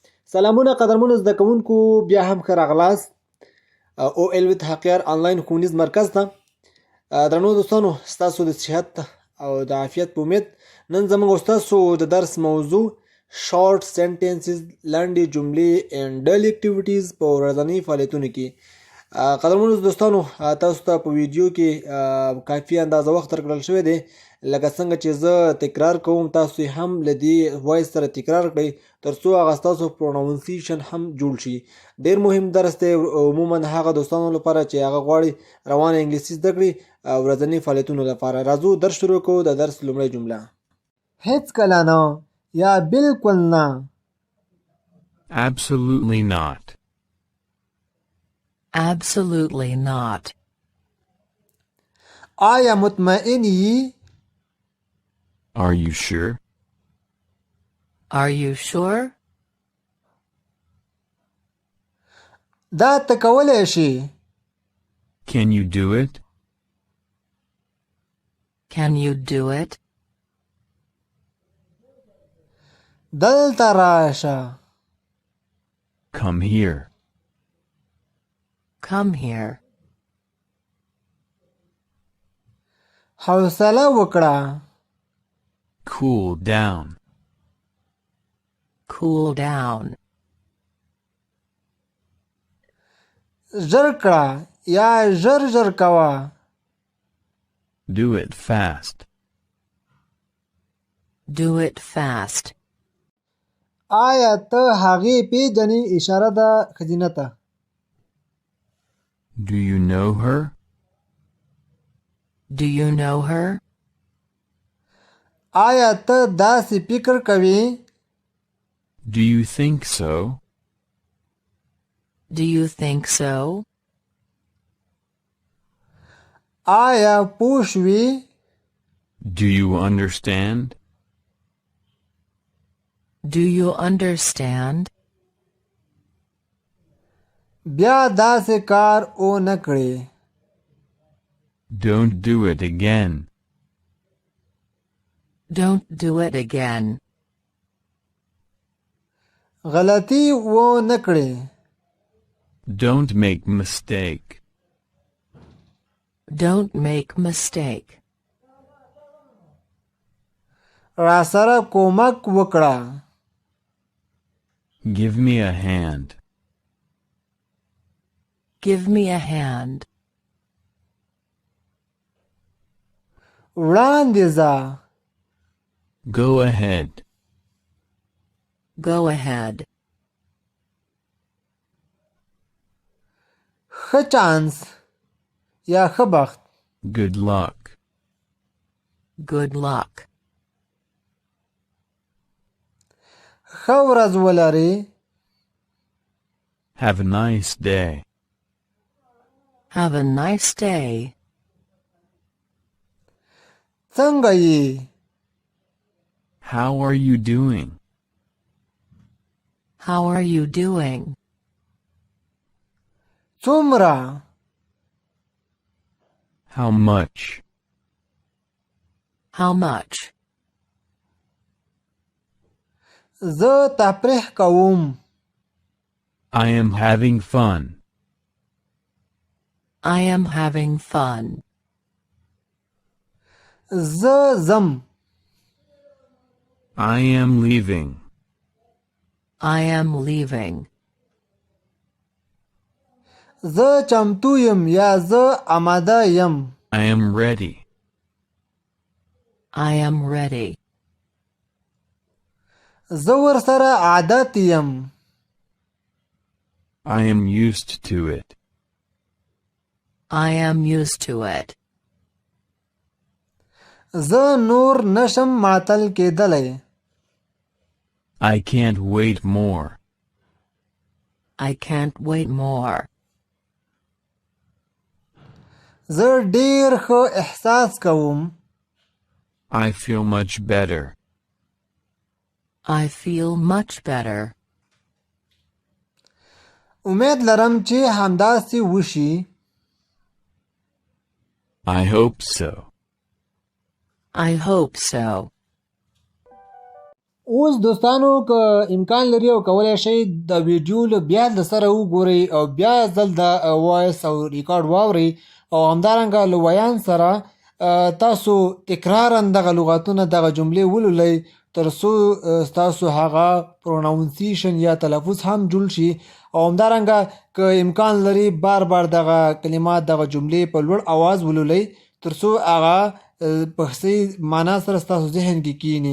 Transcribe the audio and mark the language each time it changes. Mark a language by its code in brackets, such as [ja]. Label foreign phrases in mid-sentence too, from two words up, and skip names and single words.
[ps] سلامونه قدرمنو زده کوونکو، بیا هم ښه راغلاست او ال وی تحقیق انلاین ښوونیز مرکز ته. درنو دوستانو، ستاسو د صحت او د عافیت په امید نن زموږ ستاسو د درس موضوع [en] short sentences, [ps] لنډې جملې [en] and daily activities [ps] په ورځني فعالیتونو کې. قدرمنو دوستانو، تاسو ته په ویډیو کې کافي اندازه وخت درکړل شوی دی. لکه څنګه چې زه تکرار کوم، تاسو هم له دې وایس سره تکرار کړئ ترڅو هغه ستاسو پروناونسیشن هم جوړ شي. ډېر مهم درس دی عموما هغه دوستانو لپاره چې هغه غواړي روانه انګلیسي زده کړي ورځني فعالیتونو لپاره. راځو درس شروع کوو. د درس لومړی جمله: هیڅ کله نه یا بالکل نه. [en] Absolutely not. Absolutely not. [ps] آیا مطمئن یې؟ [en] Are you sure? Are you sure? [ps] دا ته کولی شې. [en] Can you do it? Can you do it? [ps] دلته راشه. [en] Come here. Come here. [ps] حوصله وکړه. [en] Cool down. Cool down. [ps] ژر کړه یا ژر ژر کوه. [en] Do it fast. Do it fast. [ps] آیا ته هغې پیژنې؟ اشاره ده ښځینه ته. [en] Do you know her? Do you know her? [ps] آیا ته داسې فکر کوې؟ [en] Do you think so? Do you think so? [ps] آیا پوه شوې؟ [en] Do you understand? Do you understand? [ps] بیا داسې کار ونه کړې. [en] Don't do it again. Don't do it again. [ps] غلطي ونه کړې. [en] Don't make mistake. Don't make mistake. [ps] راسره کومک وکړه. [en] Give me a hand. Give me a hand. [ps] وړاندې ځه. [en] Go ahead. Go ahead. [ps] ښه چانس یا ښه بخت. [en] Good luck. Good luck. [ps] ښه ورځ ولرې. [en] Have a nice day. Have a nice day. [ps] څنګه یې؟ [en] How are you doing? How are you doing? [ps] څومره؟ [en] How much? How much? [ps] زه تفریح کوم. [en] I am having fun. I am having fun. [ps] زه ځم. [en] I am leaving. I am leaving. [ps] زه چمتو یم یا زه آماده یم. [en] I am ready. I am ready. [ps] زه ورسره عادت یم. [en] I am used to it. I am used to it. [ps] زه نور نشم معطل کېدلی. [en] I can't wait more. I can't wait more. [ps] زه ډېر ښه احساس کوم. [en] I feel much better. I feel much better. [ps] امید لرم چې همداسې وشي. [en] I hope so. I hope so. [ps] اوس دوستانو که امکان لري او کولی شئ د ویډیو له بیا د سره وګورئ او بیا ځل د وایس او ریکارډ واورئ او همدارنګه له ویان سره تاسو تکرارا دغه لغاتونه دغه جملې ولولئ تر څو ستاسو هغه پروناونسیشن یا تلفظ هم جوړ شي او همدارنګه که امکان لري بار بار دغه کلمات دغه جملې په لوړ آواز ولولئ تر څو هغه په صحیح معنا سره ستاسو ذهن کې کینی.